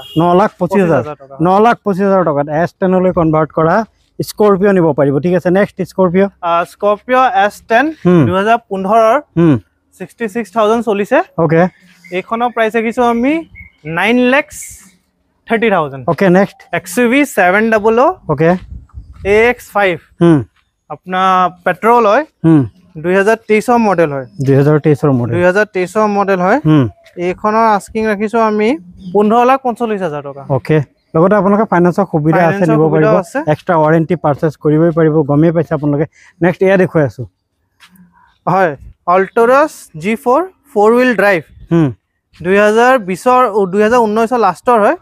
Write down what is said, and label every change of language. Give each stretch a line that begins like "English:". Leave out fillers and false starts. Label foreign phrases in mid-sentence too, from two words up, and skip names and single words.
Assamese: 9,25,000 টকাত S10 লৈ কনভাৰ্ট কৰা স্কৰপিঅ নিব পাৰিব ঠিক আছে নেক্সট স্কৰপিঅ S10 2015 66,000 চলিছে ওকে এইখনৰ প্ৰাইস ৰাখিছো আমি 9,30,000
English: okay next
Assamese: XUV 700 ওকে
Hindi: AX5 अपना पेट्रोल है 2023 मॉडल है 2023 मॉडल है
Assamese: এইখনৰ আস্কিং ৰাখিছো আমি 15,45,000 টকা ওকে লগতে আপোনালোকে ফাইনান্সৰ সুবিধা আছে নিব পাৰিব
English: extra warranty purchase
Assamese: কৰিবই পাৰিব গমে পাইছে আপোনালোকে নেক্সট এয়া দেখুৱাই আছো হয় অল্টৰাছ G4
English: 4 wheel drive
Assamese: 2019 লাষ্টৰ হয়